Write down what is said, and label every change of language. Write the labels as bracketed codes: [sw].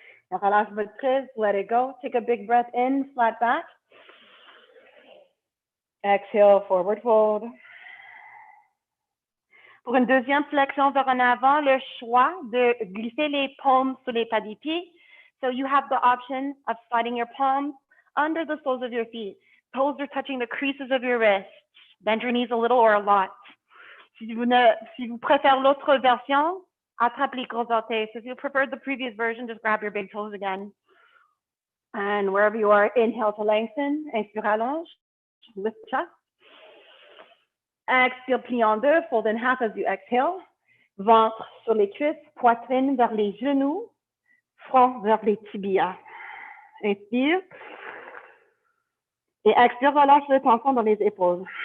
[fr] And relâche votre prise. [en] Let it go. Take a big breath in. Flat back. Exhale. Forward fold. [fr] Pour une deuxième flexion vers en avant, le choix de glisser les paumes sur les pas des pieds. [en] So you have the option of sliding your palms under the soles of your feet. Toes are touching the creases of your wrists. Bend your knees a little or a lot. [fr] Si vous préférez l'autre version, attrape les gros orteils. [en] So if you preferred the previous version, just grab your big toes again. And wherever you are, inhale to lengthen. [fr] Inspire, allonge. [en] Lift chest. [fr] Expire, plie en deux, [en] fold in half as you exhale. [fr] Ventre sur les cuisses, poitrine vers les genoux, front vers les tibias. Inspire. Et expire, relâche le tension dans les épaules.